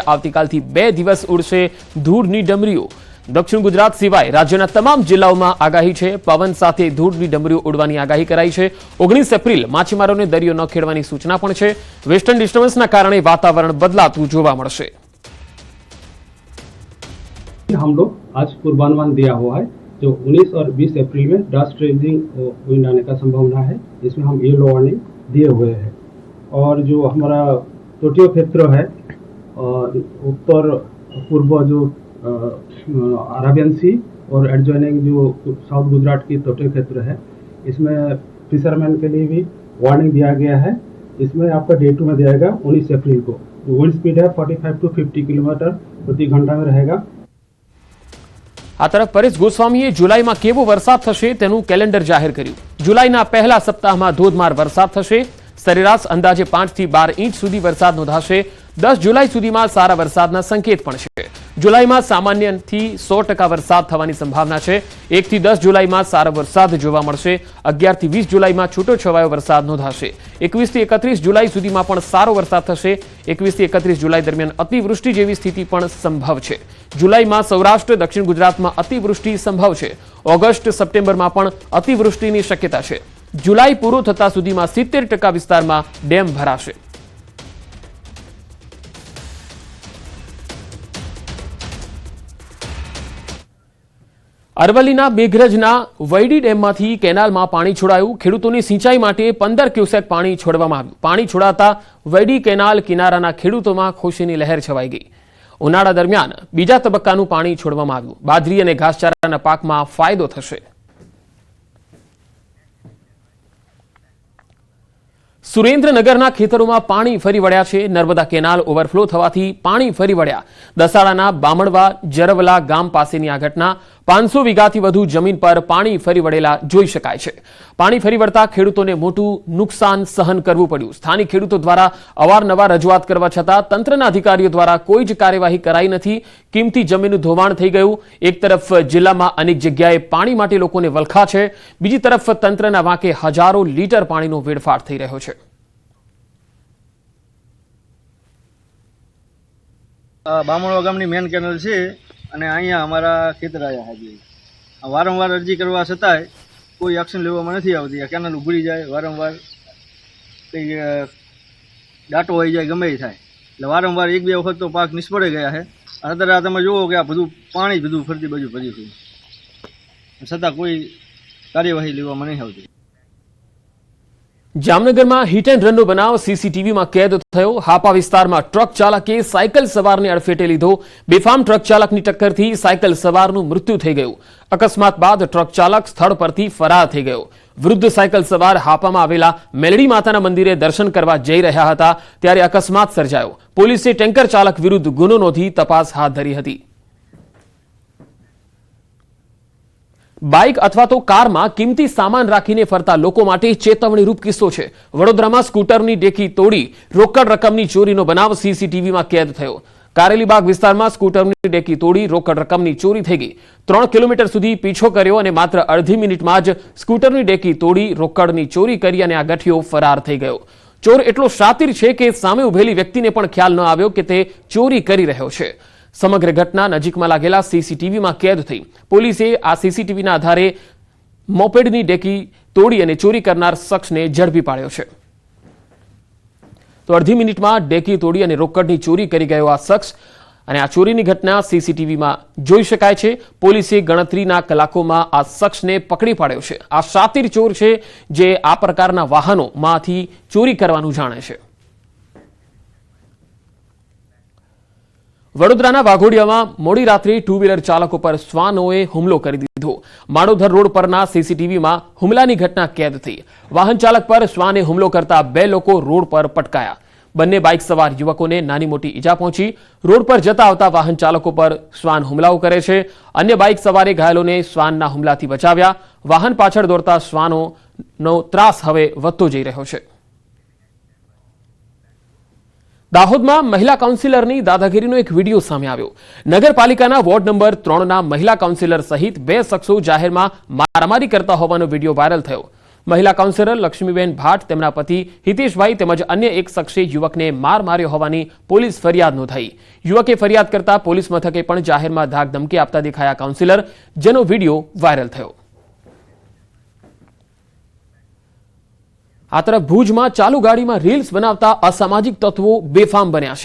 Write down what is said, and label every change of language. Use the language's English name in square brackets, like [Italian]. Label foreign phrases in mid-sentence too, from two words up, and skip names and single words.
[Gujarati] આવતીકાલથી 2 દિવસ ઉડશે ધૂળની ડમરીઓ। દક્ષિણ ગુજરાત સિવાય રાજ્યના તમામ જિલ્લાઓમાં આગાહી છે। પવન સાથે ધૂળની ડમરીઓ ઉડવાની આગાહી કરાઈ છે। 19 એપ્રિલ માછીમારોને દરિયો ન ખેડવાની સૂચના પણ છે। [English] western disturbance [Gujarati] કારણે વાતાવરણ બદલાતું જોવા મળશે। [Hindi] हम लोग आज पूर्वानुमान दिया हुआ है जो 19 और 20 अप्रैल में [English] drast ranging wind [Hindi] आने का संभावना है। इसमें हम [English] yellow warning [Hindi] दिए हुए हैं और जो हमारा तटीय क्षेत्र है उत्तर पूर्व जो अरेबियन सी और एडजॉइनिंग जो साउथ गुजरात की तटीय क्षेत्र है इसमें फिशरमैन के लिए भी वार्निंग दिया गया है। इसमें आपका डे 2 में दिया 19 अप्रैल को [English] wind speed [Hindi] है 45 to 50 किलोमीटर प्रति घंटा में रहेगा। [Gujarati] આ તરફ પરેશ ગોસ્વામીએ જુલાઈમાં કેવો વરસાદ થશે તેનું કેલેન્ડર જાહેર કર્યું। જુલાઈના પહેલા સપ્તાહમાં ધોધમાર વરસાદ થશે। સરેરાશ અંદાજે 5 થી 12 ઇંચ સુધી વરસાદ નોંધાશે। 10 જુલાઈ સુધીમાં સારા વરસાદના સંકેત પણ છે। જુલાઈમાં સામાન્યથી 100% વરસાદ થવાની સંભાવના છે। 1 થી 10 જુલાઈમાં સારો વરસાદ જોવા મળશે। 11 થી 20 જુલાઈમાં છૂટોછવાયો વરસાદ નોંધાશે। 21 થી 31 જુલાઈ સુધીમાં પણ સારો વરસાદ થશે। 21 થી 31 જુલાઈ દરમિયાન અતિવૃષ્ટિ જેવી સ્થિતિ પણ સંભવ છે। જુલાઈમાં સૌરાષ્ટ્ર દક્ષિણ ગુજરાતમાં અતિવૃષ્ટિ સંભવ છે। ઑગસ્ટ સપ્ટેમ્બરમાં પણ અતિવૃષ્ટિની શક્યતા છે। જુલાઈ પૂરો થતા સુધીમાં 70% વિસ્તારમાં ડેમ ભરાશે। અરવલીના મેઘરજના વૈડી ડેમમાંથી કેનાલમાં પાણી છોડાયું। ખેડૂતોની સિંચાઈ માટે 15 ક્યૂસેક પાણી છોડવામાં આવ્યું। પાણી છોડાતા વૈડી કેનાલ કિનારાના ખેડૂતોમાં ખુશીની લહેર છવાઈ ગઈ। ઉનાળા દરમિયાન બીજા તબક્કાનું પાણી છોડવામાં આવ્યું। બાજરી અને ઘાસચારાના પાકમાં ફાયદો થશે। સુરેન્દ્રનગરના ખેતરોમાં પાણી ફરી વળ્યા છે। નર્મદા કેનાલ ઓવરફ્લો થવાથી પાણી ફરી વળ્યા। દસાડાના બામણવા જરવલા ગામ પાસેની આ ઘટના 500 વીઘાથી વધુ જમીન પર પાણી ફરી વળેલા જોઈ શકાય છે। પાણી ફરી વળતા ખેડૂતોને મોટું નુકસાન સહન કરવું પડ્યું। સ્થાનિક ખેડૂતો દ્વારા અવારનવાર રજૂઆત કરવા છતાં તંત્રના અધિકારીઓ દ્વારા કોઈ જ કાર્યવાહી કરાઈ નથી। કિંમતી જમીનનું ધોવાણ થઈ ગયું। એક તરફ જિલ્લામાં અનેક જગ્યાએ પાણી માટે લોકોને વલખા છે, બીજી તરફ તંત્રના વાંકે હજારો લીટર પાણીનો વેડફાટ થઈ રહ્યો છે। બામણવા ગામની [English] main canal [Gujarati] छे અને અહીંયા અમારા ખેતર આવ્યા હાજી વારંવાર અરજી કરવા છતાંય કોઈ એક્શન લેવામાં નથી આવતી। આ કેનાલ ઉભરી જાય, વારંવાર કંઈ દાટો આવી જાય, ગમે એ થાય એટલે વારંવાર 1-2 વખત તો પાક નિષ્ફળ ગયા છે। અત્યારે આ તમે જુઓ કે આ બધું પાણી બધું ફરતી બાજુ ભર્યું છે છતાં કોઈ કાર્યવાહી લેવામાં નહીં આવતી। जामनगरमां [English] hit and run [Gujarati] બનાવ સીસીટીવીમાં કેદ થયો। હાપા વિસ્તારમાં ટ્રક ચાલકે સાઇકલ સવારને અડફેટે લીધો। બેફામ ટ્રક ચાલકની ટક્કરથી સાઇકલ સવારનું મૃત્યુ થઈ ગયું। અકસ્માત બાદ ટ્રક ચાલક સ્થળ પરથી ફરાર થઈ ગયો। વૃદ્ધ સાઇકલ સવાર હાપામાં આવેલા મેલડી માતાના મંદિરે દર્શન કરવા જઈ રહ્યા હતા ત્યારે અકસ્માત સર્જાયો। પોલીસે ટેન્કર ચાલક વિરુદ્ધ ગુનો નોંધી તપાસ હાથ ધરી હતી। બાઇક અથવા તો કાર में કીમતી સામાન રાખીને ફરતા લોકો માટે ચેતવણીરૂપ કિસ્સો છે। વડોદરામાં સ્કૂટરની ડેકી તોડી રોકડ રકમની ચોરીનો બનાવ સીસીટીવી में કેદ થયો। કારેલીબાગ વિસ્તારમાં સ્કૂટરની ડેકી તોડી રોકડ રકમની ચોરી થઈ ગઈ। 3 કિલોમીટર સુધી પીછો કર્યો અને માત્ર અર્ધી મિનિટમાં જ સ્કૂટરની ડેકી તોડી રોકડની ચોરી કરી અને આ ગઠિયો ફરાર થઈ ગયો। ચોર એટલો શાતિર છે કે સામે ઉભેલી વ્યક્તિને પણ ખ્યાલ ન આવ્યો કે તે ચોરી કરી રહ્યો છે। સમગ્ર ઘટના નજીકમાં લાગેલા સીસીટીવી में કેદ થઈ। પોલીસે આ સીસીટીવીના આધારે મોપેડની ડેકી તોડી અને ચોરી કરનાર શખ્સને ઝડપી પાડ્યો છે। તો અર્ધી મિનિટમાં ડેકી તોડી અને રોકડની ચોરી કરી ગયો આ શખ્સ અને આ ચોરીની ઘટના સીસીટીવી में જોઈ શકાય છે। પોલીસે ગણતરીના કલાકોમાં આ શખ્સને પકડી પાડ્યો છે। આ શાતિર ચોર છે જે આ પ્રકારના વાહનોમાંથી ચોરી કરવાનું જાણે છે। વડોદરાના વાઘોડિયામાં મોડી રાત્રે 2 વ્હીલર ચાલકો પર શ્વાનોએ હુમલો કરી દીધો। માડોધર રોડ પરના સીસીટીવીમાં હુમલાની ઘટના કેદ થઈ। વાહન ચાલક પર શ્વાને હુમલો કરતા 2 લોકો રોડ પર પટકાયા। બંને બાઇક સવાર યુવકોને નાની મોટી ઈજા પહોંચી। રોડ પર જતા આવતા વાહન ચાલકો પર શ્વાન હુમલાઓ કરે છે। અન્ય બાઇક સવારે ઘાયલોને શ્વાનના હુમલાથી બચાવ્યા। વાહન પાછળ દોડતા શ્વાનોનો ત્રાસ હવે વધતો જઈ રહ્યો છે। દાહોદમાં મહિલા કાઉન્સિલરની દાદાગીરીનો એક વીડિયો સામે આવ્યો। नगरपालिकाना [English] ward number [Gujarati] 3 ના મહિલા કાઉન્સિલર સહિત 2 શખ્સો જાહેરમાં મારામારી કરતા હોવાનો વીડિયો વાયરલ થયો। મહિલા કાઉન્સિલર લક્ષ્મીબેન ભાટ, તેમના પતિ હિતેશભાઈ તેમજ અન્ય એક શખ્સે યુવકને માર માર્યો હોવાની પોલીસ ફરિયાદ નોંધાઈ. યુવકે ફરિયાદ કરતા પોલીસ મથકે પણ જાહેરમાં ધાક ધમકી આપતા દેખાયા કાઉન્સિલર, જેનો વિડીયો વાયરલ થયો. આ તરફ ભુજમાં ચાલુ ગાડીમાં રીલ્સ બનાવતા અસામાજિક તત્વો બેફામ બન્યા છે.